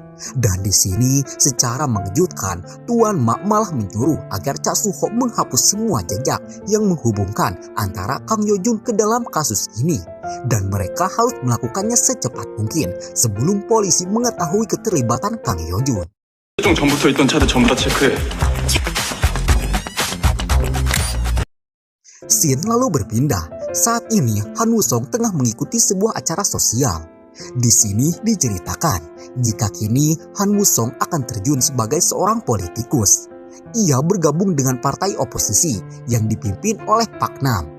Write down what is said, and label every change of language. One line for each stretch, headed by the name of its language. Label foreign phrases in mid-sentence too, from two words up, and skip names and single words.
Indonesian: Dan di sini secara mengejutkan, Tuan Ma malah menyuruh agar Cha Suho menghapus semua jejak yang menghubungkan antara Kang Yojun ke dalam kasus ini. Dan mereka harus melakukannya secepat mungkin sebelum polisi mengetahui keterlibatan Kang Yojun.
Korean: 전부터 있던 차들 전부 다 체크해.
Indonesian: Scene lalu berpindah. Saat ini Han Wusong tengah mengikuti sebuah acara sosial. Di sini diceritakan jika kini Han Wusong akan terjun sebagai seorang politikus. Ia bergabung dengan partai oposisi yang dipimpin oleh Pak Nam.